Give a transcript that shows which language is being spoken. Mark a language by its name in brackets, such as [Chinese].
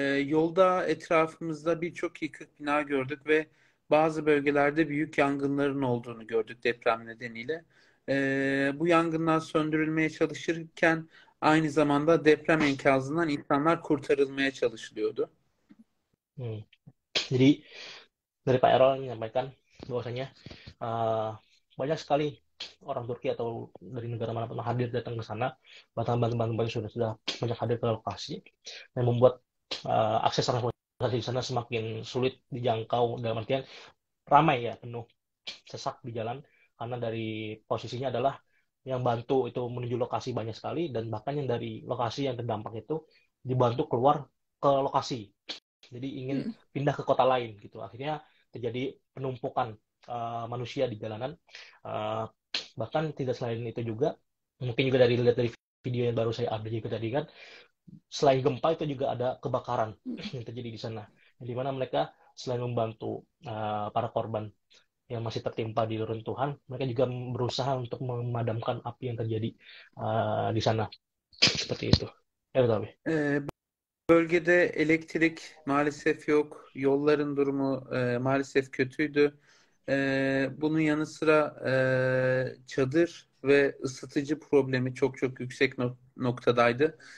[Turkish] Yolda etrafımızda birçok yıkık bina gördük ve bazı bölgelerde büyük yangınların olduğunu gördük deprem nedeniyle. Bu yangınlar söndürülmeye çalışırken aynı zamanda deprem enkazından insanlar kurtarılmaya çalışılıyordu. [Indonesian] Jadi dari Pak Erol menyampaikan bahwasanya banyak sekali orang Turki atau dari negara manapun hadir datang ke sana, bahkan bantuan sudah banyak hadir ke lokasi dan membuat akses transportasi di sana semakin sulit dijangkau dalam artian ramai ya, penuh sesak di jalan karena dari posisinya adalah yang bantu itu menuju lokasi banyak sekali dan bahkan yang dari lokasi yang terdampak itu dibantu keluar ke lokasi. Jadi ingin pindah ke kota lain gitu. Akhirnya terjadi penumpukan manusia di jalanan. Bahkan tidak selain itu juga, mungkin juga lihat dari video yang baru saya update juga tadi kan, selain gempa itu juga ada kebakaran yang terjadi di sana. Di mana mereka selain membantu para korban yang masih tertimpa di reruntuhan, mereka juga berusaha untuk memadamkan api yang terjadi di sana. Seperti itu. Ya betul. [Turkish] Bölgede elektrik maalesef yok. Yolların durumu maalesef kötüydü. Bunun yanı sıra çadır ve ısıtıcı problemi çok yüksek noktadaydı.